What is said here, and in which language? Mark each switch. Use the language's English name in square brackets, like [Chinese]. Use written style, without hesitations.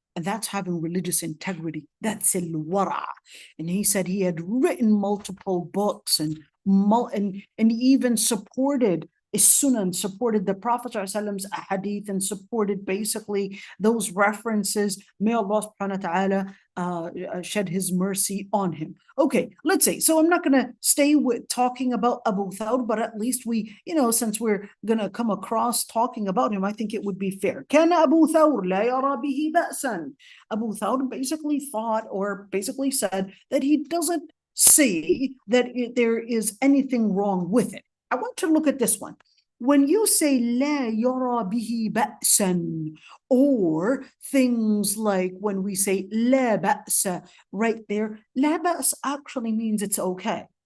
[English] And that's having religious integrity. That's al-wara'. And he said he had written multiple books and even supported Sunan, supported the Prophet ﷺ's hadith, and supported basically those references. May Allah subhanahu wa ta'ala shed his mercy on him. Okay, let's say, so I'm not going to stay with talking about Abu Thawr, but at least we, since we're going to come across talking about him, I think it would be fair. [Arabic] كان أبو ثور لا يرى به بأسا. [English] Abu Thawr basically thought, or basically said, that he doesn't see that there is anything wrong with it. I want to look at this one. When you say [Arabic] لا يرى به بأسا, [English] or things like when we say [Arabic] لا بأس, [English] right there, [Arabic] لا بأس [English] actually means it's okay.